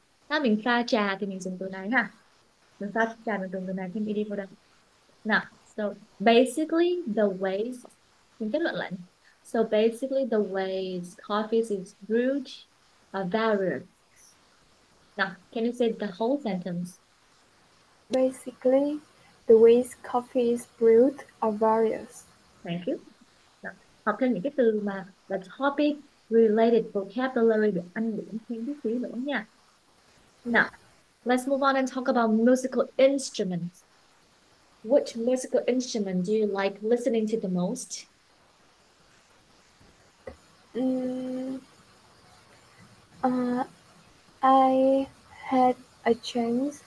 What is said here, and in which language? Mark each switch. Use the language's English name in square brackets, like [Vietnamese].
[Vietnamese] ถ้าmình pha trà thì mình dùng từ này ha. Mình pha trà mình dùng từ này thêm ed vào đây. [English] Now, so basically the ways, [Vietnamese] mình kết luận lại. [English] So basically the ways coffee is brewed are various. Now, can you say the whole sentence? basically, the ways coffee is brewed are various. Thank you. [Vietnamese] Now, học thêm những cái từ mà là [English] topic related vocabulary [Vietnamese] để anh điểm thêm chút xíu nữa nha. Mm. [English] Now, let's move on and talk about musical instruments. Which musical instrument do you like listening to the most? Mm, uh, I had a chance.